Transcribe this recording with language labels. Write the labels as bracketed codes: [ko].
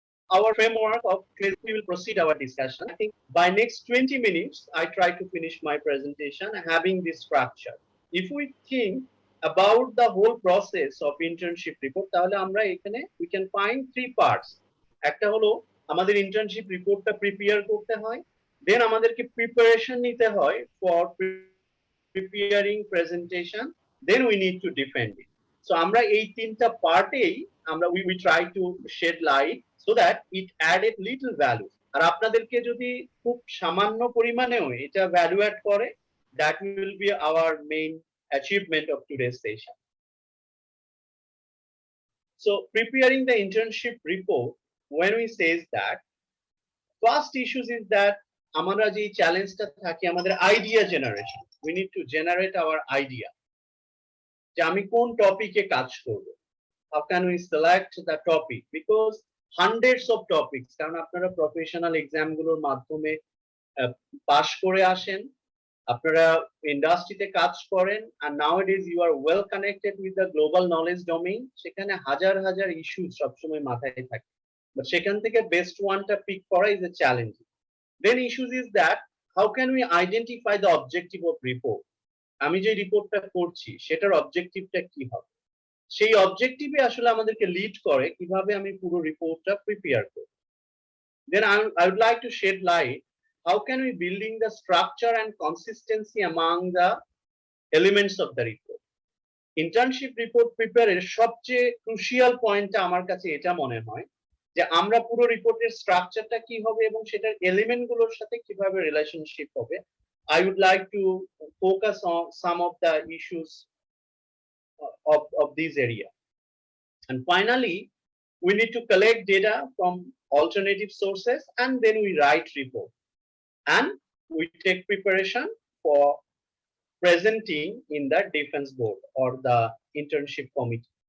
[en] Our framework of we will proceed our discussion. I think by next 20 minutes, I try to finish my presentation having this structure. If we think about the whole process of internship report, [bn] তাহলে আমরা এখানে [en] we can find 3 parts. [bn] একটা হলো আমাদের internship রিপোর্টটা prepare করতে হয়, দেন আমাদেরকে প্রিপারেশন নিতে হয় [en] for preparing presentation, then we need to defend it. So [bn] আমরা এই তিনটা পার্টেই আমরা [en] we try to shed light so that it added little value. [bn] আর আপনাদেরকে যদি খুব সামান্য পরিমাণেও এটা ভ্যালু অ্যাড করে, [en] that will be our main achievement of today's session. So preparing the internship report, when we says that, first issues is that [bn] আমরা যে চ্যালেঞ্জটা থাকে আমাদের idea generation, [en] we need to generate our idea [bn] যে আমি কোন টপিকে কাজ করব, [en] how can we select the topic, because hundreds of topics, [bn] কারণ আপনারা প্রফেশনাল এক্সাম গুলোর মাধ্যমে পাস করে আসেন, আপনারা ইন্ডাস্ট্রিতে কাজ করেন, [en] and nowadays you are well connected with the global knowledge domain, [bn] সেখানে হাজার হাজার ইস্যু সবসময় মাথায় থাকে, [en] but [bn] সেখান থেকে [en] best one টা pick করা is a challenge. Then issues is that how can we identify the objective of report? [bn] আমি যে রিপোর্টটা করছি সেটার অবজেক্টিভটা কি হবে, সেই অবজেক্টিভে আসলে আমাদেরকে লিড করে কিভাবে আমি পুরো রিপোর্টটা প্রিপেয়ার করব। [en] Then I would like to shed light how can we building the structure and consistency among the elements of the report. [bn] Internship report prepare এর সবচেয়ে ক্রুশিয়াল পয়েন্টটা আমার কাছে এটা মনে হয় যে আমরা পুরো রিপোর্টের স্ট্রাকচারটা কি হবে এবং সেটার এলিমেন্ট গুলোর সাথে কিভাবে রিলেশনশিপ হবে। [en] I would like to focus on some of the issues of this area. And finally, we need to collect data from alternative sources and then we write report. And we take preparation for presenting in the defense board or the internship committee.